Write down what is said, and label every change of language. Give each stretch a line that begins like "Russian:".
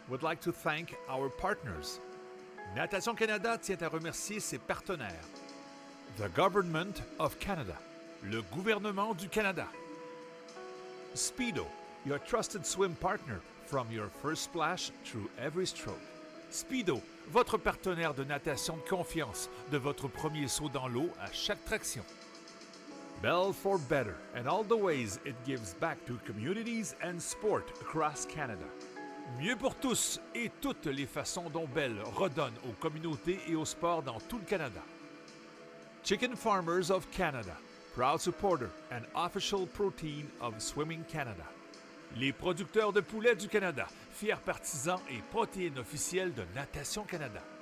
English: would like to thank our partners.
French: Natation Canada tient à remercier ses partenaires.
English: The Government of Canada,
French: le gouvernement du Canada.
English: Speedo, your trusted swim partner from your first splash through every stroke.
French: Speedo, votre partenaire de natation de confiance, de votre premier saut dans l'eau à chaque traction.
English: Bell for better and all the ways it gives back to communities and sport across Canada.
French: Mieux pour tous et toutes les façons dont Bell redonne aux communautés et au sport dans tout le Canada.
English: Chicken Farmers of Canada, proud supporter and official protein of Swimming Canada.
French: Les producteurs de poulets du Canada, fiers partisans et protéines officielles de Natation Canada.